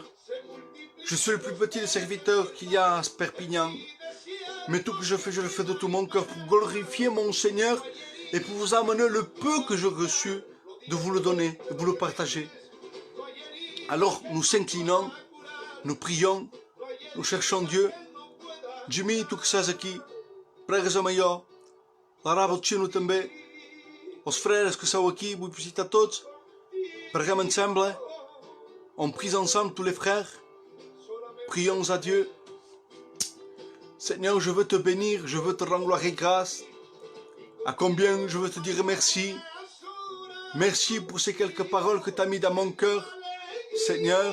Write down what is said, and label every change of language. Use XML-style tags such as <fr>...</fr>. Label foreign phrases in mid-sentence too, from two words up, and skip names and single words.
<fr>Je suis le plus petit des serviteurs qu'il y a à Perpignan, mais tout que je le fais de tout mon cœur pour glorifier mon Seigneur et pour vous amener le peu que j'ai reçu, de vous le donner, de vous le partager. Alors, nous s'inclinons, nous prions, nous cherchons Dieu.</fr> <ca>Jimmy,</ca> <es>tu que estás aqui,</es> <ca>pregas-me jo, l'Araba do Chino també, els frères que sou aquí, vull visitar tots, preguem ensemble,</ca> <fr>on prie ensemble tous les frères, prions à Dieu. Seigneur, je veux te bénir, je veux te rendre gloire et grâce. À combien je veux te dire merci. Merci pour ces quelques paroles que tu as mis dans mon cœur, Seigneur.</fr>